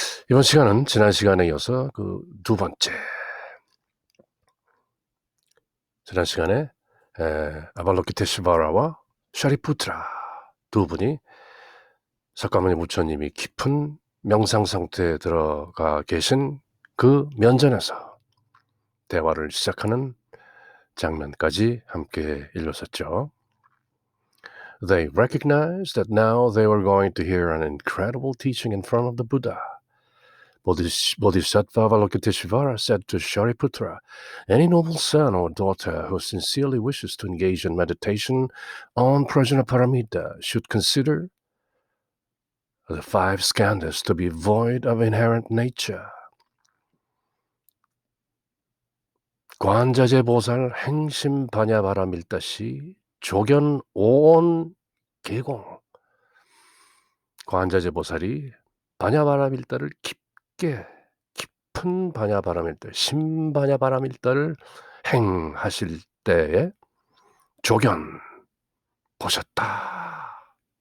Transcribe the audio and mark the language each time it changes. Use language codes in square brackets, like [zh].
[ko] 이번 시간은 지난 시간에 이어서 그 두 번째, 지난 시간에 아발로키테시바라와 샤리푸트라 두 분이 석가모니 부처님이 깊은 명상 상태에 들어가 계신 그 면전에서 대화를 시작하는 장면까지 함께 읽었었죠. [en] They recognized that now they were going to hear an incredible teaching in front of the Buddha. Bodhisattva Avalokiteshvara said to Shariputra, any noble son or daughter who sincerely wishes to engage in meditation on Prajnaparamita should consider the 5 skandhas to be void of inherent nature. [ko] 관자재보살 행심반야바라밀다시 조견 오온 계공. 관자재보살이 반야바라밀다를 깊은 반야바라밀다, 심반야바라밀다를 행하실 때에 조견 보셨다.